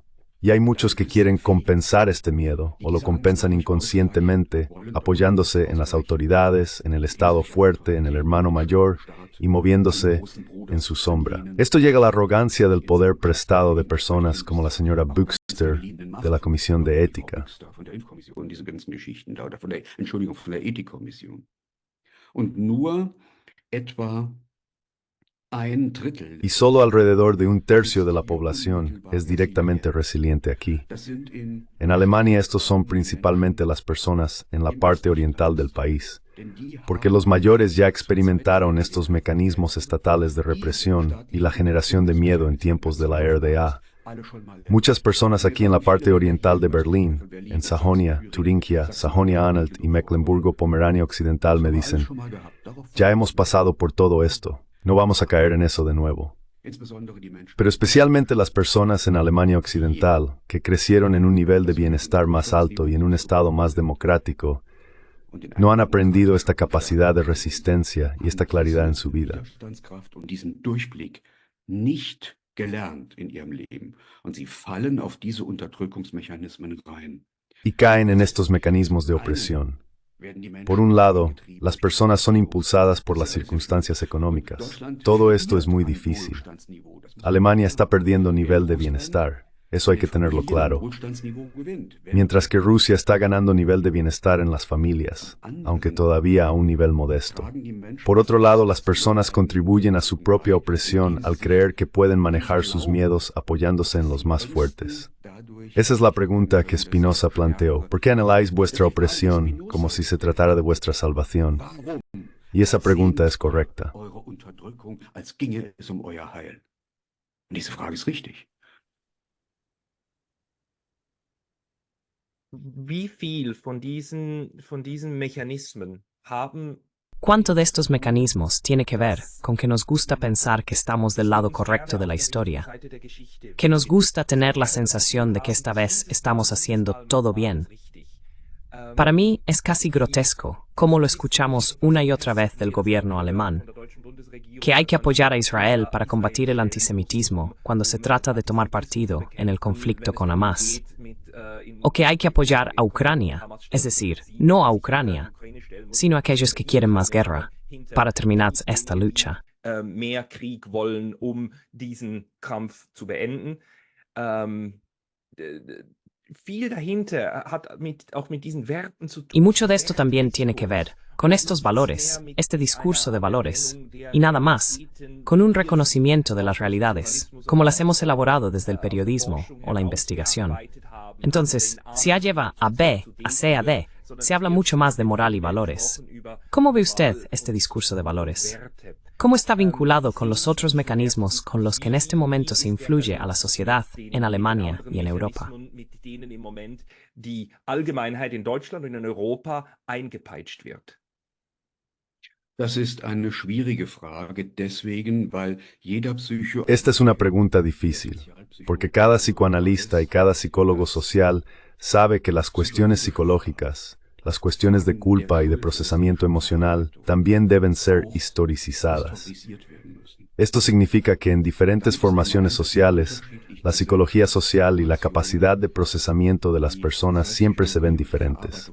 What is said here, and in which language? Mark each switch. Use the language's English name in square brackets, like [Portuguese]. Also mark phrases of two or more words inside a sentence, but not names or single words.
[Spanish] Y hay muchos que quieren compensar este miedo, o lo compensan inconscientemente, apoyándose en las autoridades, en el Estado fuerte, en el hermano mayor, y moviéndose en su sombra. Esto llega a la arrogancia del poder prestado de personas como la señora Büchster de la Comisión de Ética. [German] Und nur etwa Ein Drittel. [Spanish] Y solo alrededor de un tercio de la población es directamente resiliente aquí. [German] Das sind in [Spanish] En Alemania estos son principalmente las personas en la parte oriental del país, [German] denn die [Spanish] porque los mayores ya experimentaron estos mecanismos estatales de represión y la generación de miedo en tiempos de la RDA. [German] alle schon mal [Spanish] Muchas personas aquí en la parte oriental de Berlín, en Sajonia, Turingia, Sajonia-Anhalt y Mecklemburgo-Pomerania Occidental me dicen, [German] schon mal gehabt. Darauf [Spanish] ya hemos pasado por todo esto, no vamos a caer en eso de nuevo. [German] insbesondere die Menschen. [Spanish] Pero especialmente las personas en Alemania Occidental, que crecieron en un nivel de bienestar más alto y en un estado más democrático, [German] Und in [Spanish] no han aprendido esta capacidad de resistencia y esta claridad en su vida. [German] Widerstandskraft und diesen Durchblick nicht gelernt in ihrem Leben. Und sie fallen auf diese Unterdrückungsmechanismen rein. [Spanish] Y caen en estos mecanismos de opresión. Por un lado, las personas son impulsadas por las circunstancias económicas. Todo esto es muy difícil. Alemania está perdiendo nivel de bienestar. Eso hay que tenerlo claro. Mientras que Rusia está ganando nivel de bienestar en las familias, aunque todavía a un nivel modesto. Por otro lado, las personas contribuyen a su propia opresión al creer que pueden manejar sus miedos apoyándose en los más fuertes. Esa es la pregunta que Spinoza planteó. ¿Por qué anheláis vuestra opresión como si se tratara de vuestra salvación? Y esa pregunta es correcta. [German] Eure Unterdrückung, als ginge es euer Heil. Und diese Frage ist richtig. Wie viel von diesen Mechanismen haben [Spanish] ¿Cuánto de estos mecanismos tiene que ver con que nos gusta pensar que estamos del lado correcto de la historia? Que nos gusta tener la sensación de que esta vez estamos haciendo todo bien. Para mí es casi grotesco cómo lo escuchamos una y otra vez del gobierno alemán, que hay que apoyar a Israel para combatir el antisemitismo cuando se trata de tomar partido en el conflicto con Hamas, o que hay que apoyar a Ucrania, es decir, no a Ucrania, sino a aquellos que quieren más guerra para terminar esta lucha. [German] Mehr Krieg wollen, diesen Kampf zu beenden. Viel dahinter hat auch mit diesen Werten zu tun. [Spanish] Y mucho de esto también tiene que ver con estos valores, este discurso de valores, y nada más, con un reconocimiento de las realidades, como las hemos elaborado desde el periodismo o la investigación. Entonces, si A lleva a B, a C, a D, se habla mucho más de moral y valores. ¿Cómo ve usted este discurso de valores? ¿Cómo está vinculado con los otros mecanismos con los que en este momento se influye a la sociedad en Alemania y en Europa? [German] Die Allgemeinheit in Deutschland und in Europa eingepeitscht wird. Das ist eine schwierige Frage, deswegen, weil jeder [Spanish] Esta es una pregunta difícil, porque cada psicoanalista y cada psicólogo social sabe que las cuestiones psicológicas, las cuestiones de culpa y de procesamiento emocional también deben ser historicizadas. Esto significa que en diferentes formaciones sociales, la psicología social y la capacidad de procesamiento de las personas siempre se ven diferentes.